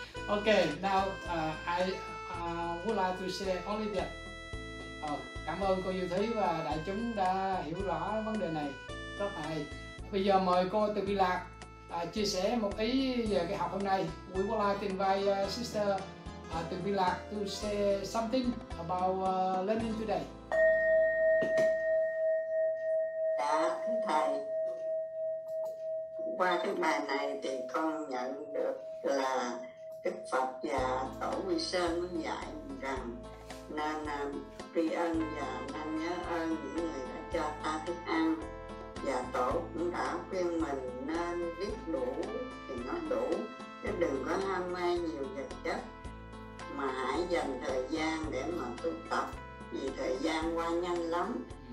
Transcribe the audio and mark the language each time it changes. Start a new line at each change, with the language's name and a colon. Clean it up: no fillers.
English: Okay, now I would like to say only that.
Vietnamese: Cảm ơn cô Diệu Thúy và đại chúng đã hiểu rõ vấn đề này rất là hay. Bây giờ mời cô Từ Bi Lạc chia sẻ một ý về cái học hôm nay.
English: We would like to invite Sister Từ Bi Lạc to say something about learning today.
Vietnamese: Dạ, thưa thầy, qua cái bài này thì con nhận được là Đức Phật và Tổ Quy Sơn muốn dạy rằng nên tri ân và nên nhớ ơn những người đã cho ta thức ăn, và Tổ cũng đã khuyên mình nên biết đủ thì nói đủ, chứ đừng có ham mê nhiều vật chất, mà hãy dành thời gian để mà tu tập, vì thời gian qua nhanh lắm.